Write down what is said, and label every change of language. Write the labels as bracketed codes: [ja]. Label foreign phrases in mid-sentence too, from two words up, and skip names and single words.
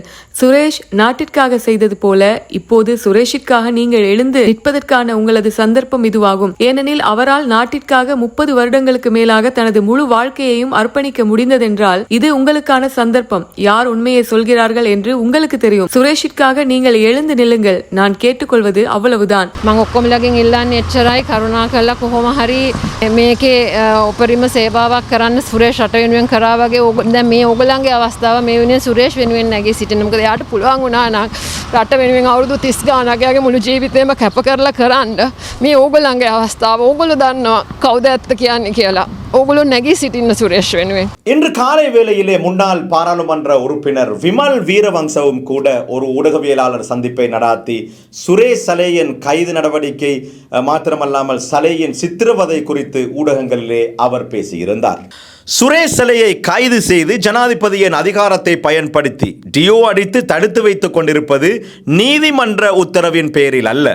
[ta] சுரேஷ் நாட்டிற்காக செய்தது போல இப்போது சுரேஷிற்காக நீங்கள் எழுந்து நிற்பதற்கான உங்களது சந்தர்ப்பம் இதுவாகும். ஏனெனில் அவரால் நாட்டிற்காக 30 வருடங்களுக்கு மேலாக தனது முழு வாழ்க்கையையும் அர்ப்பணிக்க முடிந்ததென்றால் இது உங்களுக்கான சந்தர்ப்பம். யார் உண்மையை சொல்கிறார்கள் என்று உங்களுக்கு தெரியும். சுரேஷிற்காக நீங்கள் எழுந்து நில்லுங்கள். நான் கேட்டுக்கொள்வது அவ்வளவுதான். [si] මං ඔක්කොමලගෙන් ඉල්ලන්නේ එච්චරයි. කරුණා කරලා කොහොම හරි මේකේ උපරිම සේවාවක් කරන්න සුරේෂ් රට වෙනුවෙන් කරා වගේ දැන් මේ ඕගොල්ලන්ගේ අවස්ථාව මේ වෙනුවෙන් සුරේෂ් වෙනුවෙන් නැගී සිටින්න. මොකද එයාට පුළුවන් වුණා නම් රට වෙනුවෙන් අවුරුදු 30 ගානක් යාගේ මුළු ජීවිතේම කැප කරලා කරන්න. මේ ඕගොල්ලන්ගේ අවස්ථාව. ඕගොල්ලෝ දන්නවා කවුද ඇත්ත කියන්නේ කියලා. ඕගොල්ලෝ නැගී සිටින්න සුරේෂ් වෙනුවෙන්. [ta] இன்று காலை வேளையிலே முன்னாள் பாராளுமன்ற உறுப்பினர் விமல் வீரவங்சவும் கூட ஒரு ஊடகவியலாளர் சந்திப்பை நடாத்தி சுரேஷ் சலேயின் கைது நடவடிக்கை மாத்திரமல்லாமல் சலேயின் சித்திரவதை குறித்து ஊடகங்களிலே அவர் பேசியிருந்தார். சுரேஷ் சலேயை கைது செய்து ஜனாதிபதியின் அதிகாரத்தை பயன்படுத்தி டியோ அடித்து தடுத்து வைத்துக் கொண்டிருப்பது நீதிமன்ற உத்தரவின் பேரில் அல்ல.